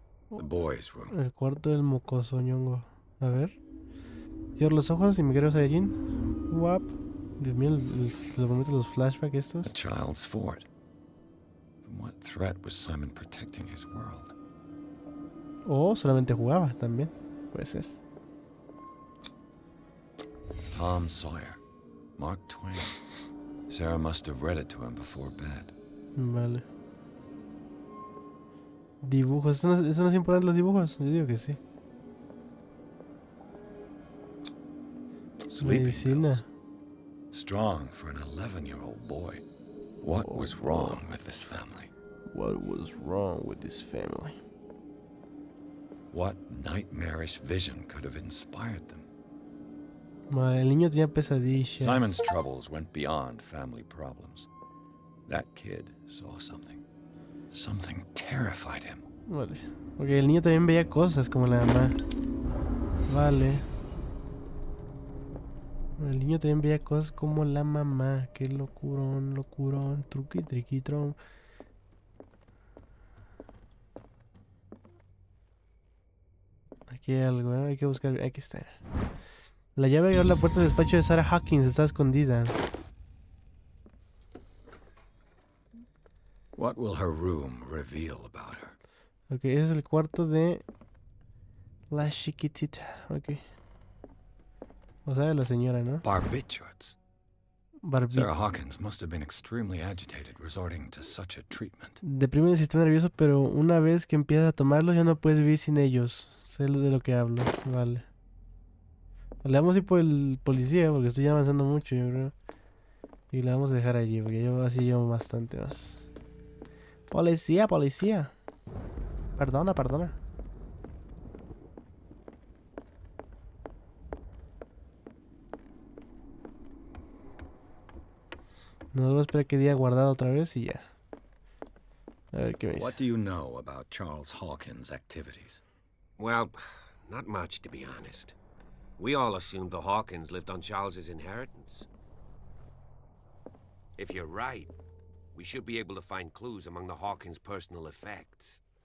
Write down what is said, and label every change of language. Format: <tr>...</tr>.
<en>The boys' room.</en> <es>El cuarto del mocoso ñongo. A ver. Cierro los ojos y me quiero Saiyajin. Guap. Dios mío, los momentos, los flashbacks estos.</es> <en>A child's fort. From what threat was Simon protecting his world?</en> <es>O solamente jugaba también. Puede ser.</es> <en>Tom Sawyer. Mark Twain. Sarah must have read it to him before bed.</en> <es>Vale. Dibujos. ¿Eso no es importante, los dibujos? Yo digo que sí. Medicina.</es> <en>Pills. Strong for an 11-year-old boy. What was wrong with this family? What was wrong with this family? What nightmarish vision could have inspired them?</en> <es>Vale, el niño tenía pesadillas.</es> <en>Simon's troubles went beyond family problems. That kid saw something. Something terrified him.</en> <es>Vale. Porque el niño también veía cosas como la mamá. Vale. El niño también veía cosas como la mamá. Qué locurón, locurón, truqui, triquitrón. Aquí hay algo, hay que buscar. Aquí está. La llave que abre la puerta del despacho de Sarah Hawkins está escondida.</es> <en>What will her room reveal about her?</en> <es>Ok, ese es el cuarto de la chiquitita. Ok. O sea, de la señora, ¿no?</es> <en>Barbiturates.</en> <es>Barbie.</es> <en>Sarah Hawkins must have been extremely agitated resorting to such a treatment.</en> <es>Deprime el sistema nervioso, pero una vez que empiezas a tomarlos ya no puedes vivir sin ellos. Sé de lo que hablo. Vale. Le vamos a ir por el policía porque estoy avanzando mucho, yo creo. Y le vamos a dejar allí porque yo así llevo bastante más. Policía, policía. Perdona, perdona. Nos vamos a esperar que diga guardado otra vez y ya. A ver qué me</es> <en>What</en> <es>dice.</es> <en>do you know about Charles Hawkins' activities? Well, not much, to be honest. We all assumed the Hawkins lived on Charles's inheritance. If you're right, we should be able to find clues among the Hawkins' personal effects.</en>